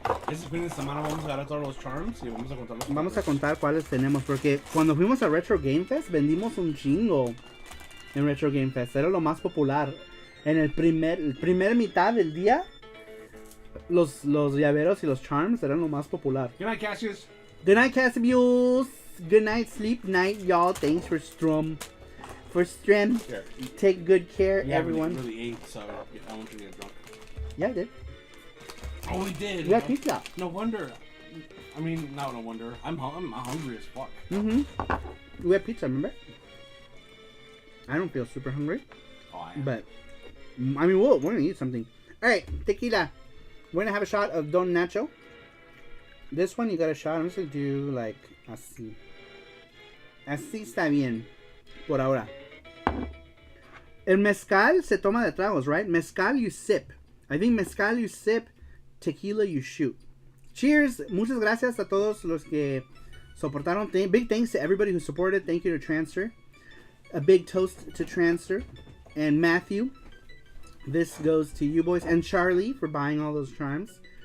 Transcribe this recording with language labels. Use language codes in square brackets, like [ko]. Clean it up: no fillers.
[es] Este fin de semana vamos a agarrar todos los charms y vamos a contar los Vamos a contar cuáles tenemos, porque cuando fuimos a Retro Game Fest vendimos un chingo en Retro Game Fest. Era lo más popular. En el primer mitad del día, los llaveros y los charms eran lo más popular. [en] Good night, Cassius. Good night, Cassius. Good night, sleep night, y'all. Thanks for stream. Here, Take good care, you everyone. haven't really ate, so I want you to get drunk. Yeah, I did. Oh, we did. Yeah, pizza. No wonder. I mean, no wonder. I'm hungry as fuck. We had pizza, remember? I don't feel super hungry. Oh, I am. But, I mean, we're gonna eat something. Alright, tequila. We're gonna have a shot of Don Nacho. This one you got a shot. I'm just gonna do like [es] así. Así está bien. Por ahora. El mezcal se toma de tragos, [en] right? Mezcal you sip. I think mezcal you sip. Tequila you shoot. Cheers. [es] Muchas gracias a todos los que soportaron. [en] Big thanks to everybody who supported. Thank you to Transfer. A big toast to Transfer. And Matthew. This goes to you boys. And Charlie for buying all those charms.